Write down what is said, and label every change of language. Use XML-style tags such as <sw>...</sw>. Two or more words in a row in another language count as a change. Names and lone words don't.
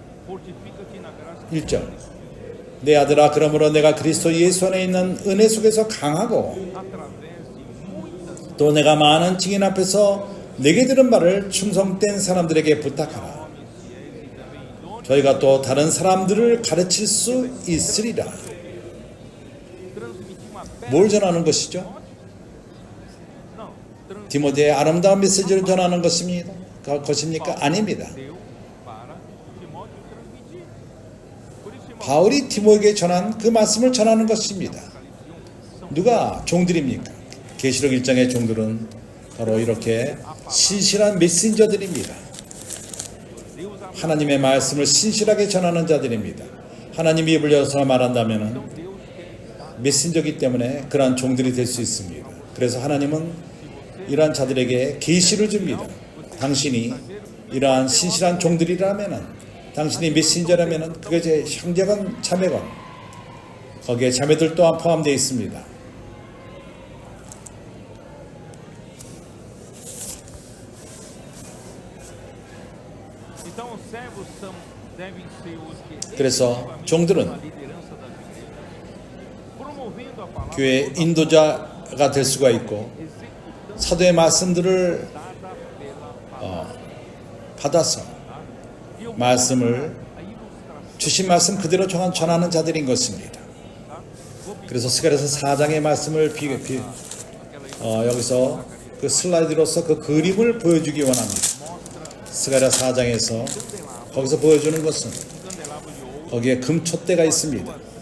<ko>1절 내 아들아, 그러므로 내가 그리스도 예수 안에 있는 은혜 속에서 강하고 또 내가 많은 증인 앞에서 내게 들은 바를 충성된 사람들에게 부탁하라. 저희가 또 다른 사람들을 가르칠 수 있으리라. 뭘 전하는 것이죠? 디모데의 아름다운 메시지를 전하는 것입니다. 것입니까? 아닙니다.</ko> <pt>deu para Timóteo transmitir. Por isso, irmão,</pt> <ko>바울이 디모에게 전한 그 말씀을 전하는 것입니다. 누가 종들입니까? 계시록 1장의 종들은 바로 이렇게 신실한 메신저들입니다. 하나님의 말씀을 신실하게 전하는 자들입니다. 하나님이 입을 열어서 말한다면 메신저이기 때문에 그러한 종들이 될 수 있습니다. 그래서 하나님은 이러한 자들에게 계시를 줍니다. 당신이 이러한 신실한 종들이라면, 당신이 메신저라면 그게 제 형제건 자매건 거기에 자매들 또한 포함되어 있습니다.</ko> <pt>então os servos devem ser os que</pt> <ko>그래서 종들은</ko> <pt>a liderança das igrejas, promovendo a palavra</pt> <ko>교회의 인도자가 될 수가 있고</ko> <pt>executando</pt> <ko>사도의 말씀들을</ko> <pt>dada pela</pt> <ko>받아서</ko> <pt>e eu</pt> <ko>말씀을</ko> <pt>a ilustração.</pt> <ko>주신 말씀 그대로 전하는 자들인 것입니다. 그래서 스가랴서 4장의 말씀을 여기서 그 슬라이드로서 그 그림을 보여주기 원합니다. 스가랴 4장에서 거기서 보여주는 것은 거기에 금촛대가 있습니다.</ko>